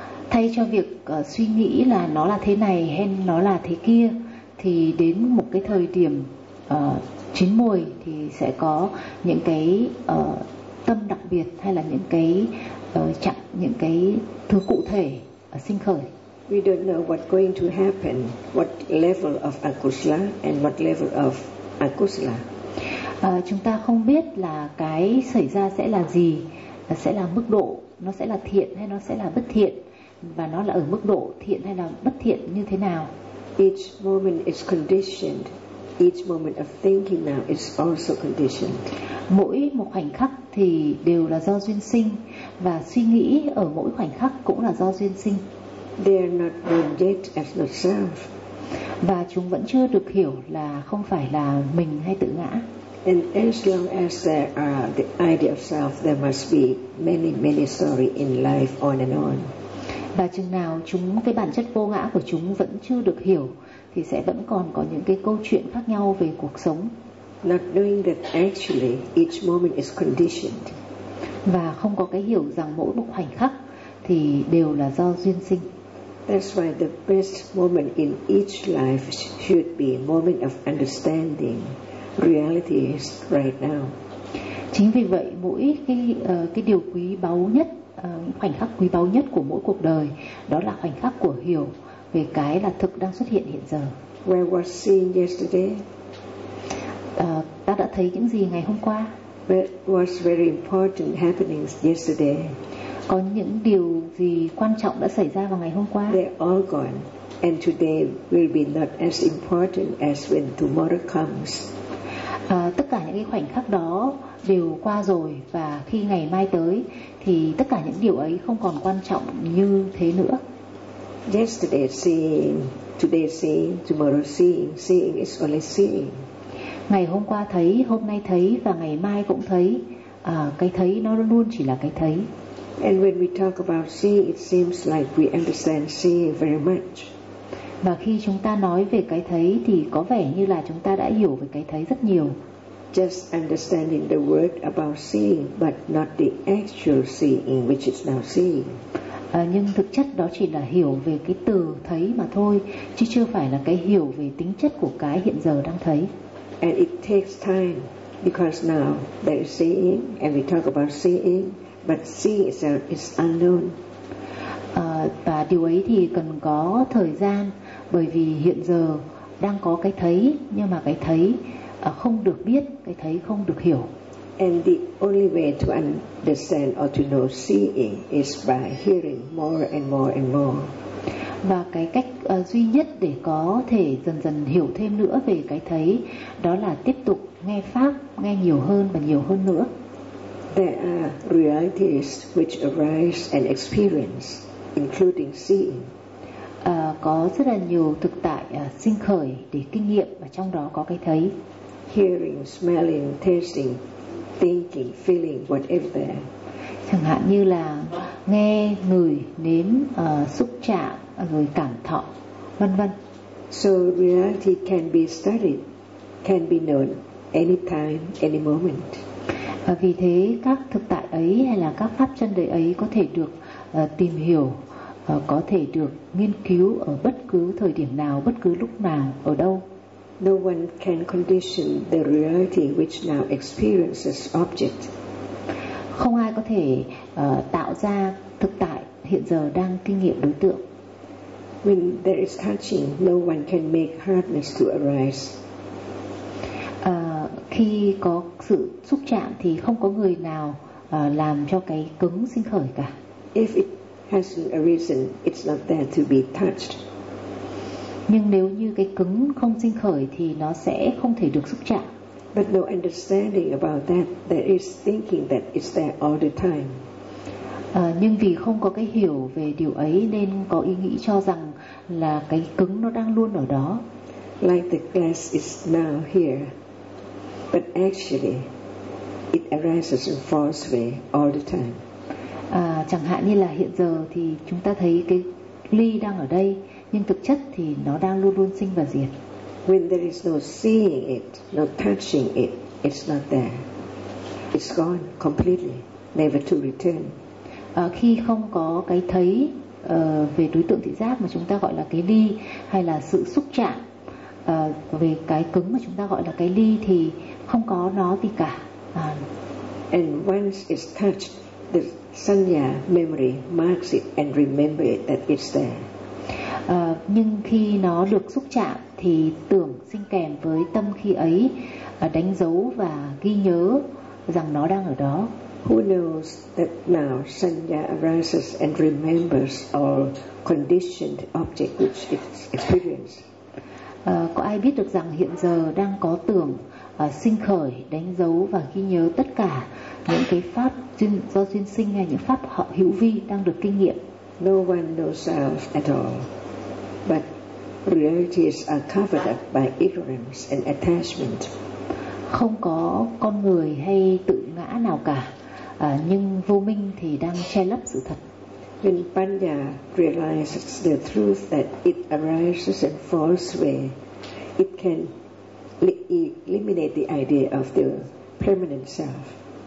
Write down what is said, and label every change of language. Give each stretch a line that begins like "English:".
Vietnamese: Thay cho việc suy nghĩ là nó là thế này hay nó là thế kia, thì đến một cái thời điểm chín muồi thì sẽ có những cái tâm đặc biệt hay là những cái chặng, những cái thứ cụ thể sinh khởi.
English: We don't know what's going to happen, what level of akusala and what level of akusala.
Vietnamese: Chúng ta không biết là cái xảy ra sẽ là gì, sẽ là mức độ, nó sẽ là thiện hay nó sẽ là bất thiện, và nó là ở mức độ thiện hay là bất thiện như thế nào.
English: Each moment is conditioned. Each moment of thinking now is also conditioned.
Vietnamese: Mỗi một khoảnh khắc thì đều là do duyên sinh, và suy nghĩ ở mỗi khoảnh khắc cũng là do duyên sinh.
English: They are not known yet as not self.
Vietnamese: Và chúng vẫn chưa được hiểu là không phải là mình hay tự ngã.
English: And as long as there are the idea of self, there must be many, many stories in life on and on.
Vietnamese: Và chừng nào chúng, cái bản chất vô ngã của chúng vẫn chưa được hiểu thì sẽ vẫn còn có những cái câu chuyện khác nhau về cuộc sống.
English: Not knowing that actually each moment is conditioned.
Vietnamese: Và không có cái hiểu rằng mỗi một khoảnh khắc thì đều là do duyên sinh.
English: That's why the best moment in each life should be a moment of understanding reality is right now.
Vietnamese: Chính vì vậy mỗi cái điều quý báu nhất, khoảnh khắc quý báu nhất của mỗi cuộc đời, đó là khoảnh khắc của hiểu về cái là thực đang xuất hiện hiện giờ.
English: Where was seen yesterday?
Vietnamese: Ta đã thấy những gì ngày hôm qua.
English: What was very important happenings yesterday?
Vietnamese: Có những điều gì quan trọng đã xảy ra vào ngày hôm qua?
English: They all gone, and today will be not as important as when tomorrow comes.
Vietnamese: Tất cả những cái khoảnh khắc đó đều qua rồi, và khi ngày mai tới thì tất cả những điều ấy không còn quan trọng như thế nữa.
English: Yesterday seeing, today seeing, tomorrow seeing, seeing is only seeing.
Vietnamese: Ngày hôm qua thấy, hôm nay thấy và ngày mai cũng thấy. Cái thấy nó luôn chỉ là cái thấy.
English: And when we talk about seeing, it seems like we understand seeing very much.
Vietnamese: Và khi chúng ta nói về cái thấy thì có vẻ như là chúng ta đã hiểu về cái thấy rất nhiều.
English: Just understanding the word about seeing, but not the actual seeing, which is now seeing.
Vietnamese: Nhưng thực chất đó chỉ là hiểu về cái từ thấy mà thôi, chứ chưa phải là cái hiểu về tính chất của cái hiện giờ đang thấy.
English: And it takes time, because now there is seeing, and we talk about seeing, but seeing itself is unknown.
Vietnamese: Và điều ấy thì cần có thời gian, bởi vì hiện giờ đang có cái thấy, nhưng mà cái thấy không được biết, cái thấy không được hiểu.
English: And the only way to understand or to know seeing is by hearing more and more and more.
Vietnamese: Và cái cách duy nhất để có thể dần dần hiểu thêm nữa về cái thấy đó là tiếp tục nghe pháp, nghe nhiều hơn và nhiều hơn nữa.
English: There are realities which arise and experience, including seeing.
Vietnamese: Có rất là nhiều thực tại sinh khởi để kinh nghiệm và trong đó có cái thấy.
English: Hearing, smelling, tasting, thinking, feeling, whatever.
Vietnamese: Chẳng hạn như là nghe, ngửi, nếm, xúc chạm, rồi cảm thọ, vân vân.
English: So reality can be studied, can be known anytime, any moment.
Vietnamese: Và vì thế các thực tại ấy hay là các pháp chân đời ấy có thể được tìm hiểu, có thể được nghiên cứu ở bất cứ thời điểm nào, bất cứ lúc nào, ở đâu.
English: No one can condition the reality which now experiences object.
Vietnamese: Không ai có thể tạo ra thực tại hiện giờ đang kinh nghiệm đối tượng.
English: When there is touching, no one can make hardness to arise.
Vietnamese: Khi có sự xúc chạm thì không có người nào làm cho cái cứng sinh khởi cả.
English: If it hasn't arisen, it's not there to be touched.
Vietnamese: Nhưng nếu như cái cứng không sinh khởi thì nó sẽ không thể được xúc chạm.
English: But no understanding about that, there is thinking that it's there all the time.
Vietnamese: Nhưng vì không có cái hiểu về điều ấy nên có ý nghĩ cho rằng là cái cứng nó đang luôn ở đó.
English: Like the glass is now here, but actually it arises in false way all the time.
Vietnamese: Chẳng hạn như là hiện giờ thì chúng ta thấy cái ly đang ở đây, nhưng thực chất thì nó đang luôn luôn sinh và diệt.
English: When there is no seeing it, no touching it, it's not there. It's gone completely, never to return.
Vietnamese: Khi không có cái thấy về đối tượng thị giác mà chúng ta gọi là cái ly, hay là sự xúc chạm về cái cứng mà chúng ta gọi là cái ly, thì không có nó gì cả.
English: And once it's touched, the sanya memory marks it and remembers it that it's there.
Vietnamese: Nhưng khi nó được xúc chạm thì tưởng sinh kèm với tâm khi ấy đánh dấu và ghi nhớ rằng nó đang ở đó.
English: Who knows that now sanya arises and remembers all conditioned object which it's experienced?
Vietnamese: Có ai biết được rằng hiện giờ đang có tưởng sinh khởi, đánh dấu và ghi nhớ tất cả những cái pháp do duyên sinh hay những pháp hữu vi đang được kinh nghiệm?
English: No one knows self at all, but realities are covered up by ignorance and attachment.
Vietnamese: Không có con người hay tự ngã nào cả, nhưng vô minh thì đang che lấp sự thật.
English: When Panya realizes the truth that it arises in false way, it can eliminate the idea of the permanent self.